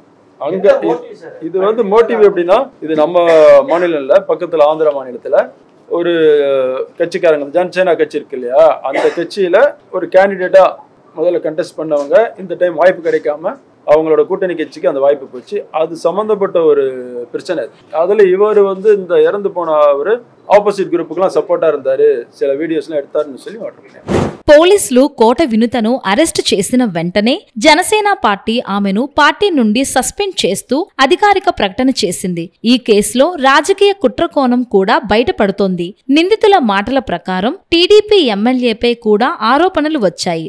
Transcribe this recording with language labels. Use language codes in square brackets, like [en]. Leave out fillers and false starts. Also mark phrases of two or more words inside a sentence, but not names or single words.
[ta] அங்க இது வந்து மோட்டிவ் எப்படின்னா, இது நம்ம மாநிலம் இல்லை, பக்கத்தில் ஆந்திரா மாநிலத்தில் ஒரு கட்சிக்காரங்க, ஜனசேனா கட்சி இருக்கு இல்லையா, அந்த கட்சியில் ஒரு கேண்டிடேட்டா முதல்ல கண்டெஸ்ட் பண்ணவங்க இந்த டைம் வாய்ப்பு கிடைக்காம அவங்களோட கூட்டணி கட்சிக்கு அந்த வாய்ப்பு போச்சு. அது சம்மந்தப்பட்ட ஒரு பிரச்சனை. அதில் இவர் வந்து இந்த இறந்து போன அவர் [en] opposite groupki supporta [ta] இருந்தாரு, சில వీడియోస్லாம் எடுத்தாருன்னு சொல்லி మాట్లాడుతున్నారు. [te] పోలీసులు కోట వినుతను అరెస్టు చేసిన వెంటనే జనసేన పార్టీ ఆమెను పార్టీ నుండి సస్పెండ్ చేస్తూ అధికారిక ప్రకటన చేసింది. ఈ కేసులో రాజకీయ కుట్రకోణం కూడా బయటపడుతోంది. నిందితుల మాటల ప్రకారం టీడీపీ ఎమ్మెల్యేపై కూడా ఆరోపణలు వచ్చాయి.